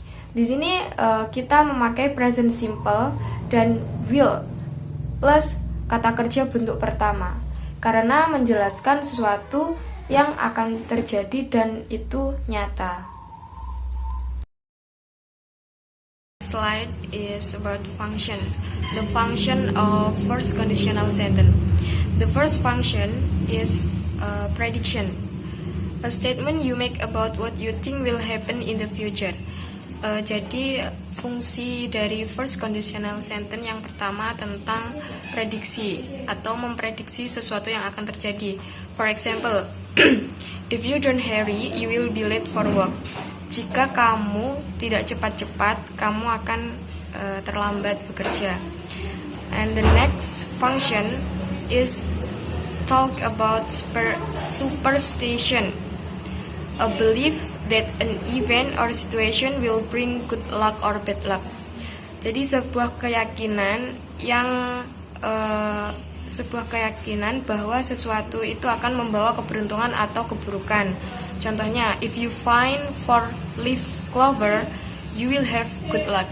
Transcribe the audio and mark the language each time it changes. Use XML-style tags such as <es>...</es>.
<id>Di sini kita memakai present simple dan will plus kata kerja bentuk pertama karena menjelaskan sesuatu yang akan terjadi dan itu nyata.</id> <en>Slide is about function. The function of first conditional sentence. The first function is prediction, a statement you make about what you think will happen in the future.</en> <id>Jadi fungsi dari first conditional sentence yang pertama tentang prediksi atau memprediksi sesuatu yang akan terjadi.</id> <en>For example, if you don't hurry, you will be late for work.</en> <id>Jika kamu tidak cepat-cepat, kamu akan terlambat bekerja.</id> <en>And the next function is talk about superstition, a belief that an event or situation will bring good luck or bad luck.</en> <id>Jadi sebuah keyakinan bahwa sesuatu itu akan membawa keberuntungan atau keburukan.</id> <en>Contohnya, if you find 4-leaf clover, you will have good luck.</en>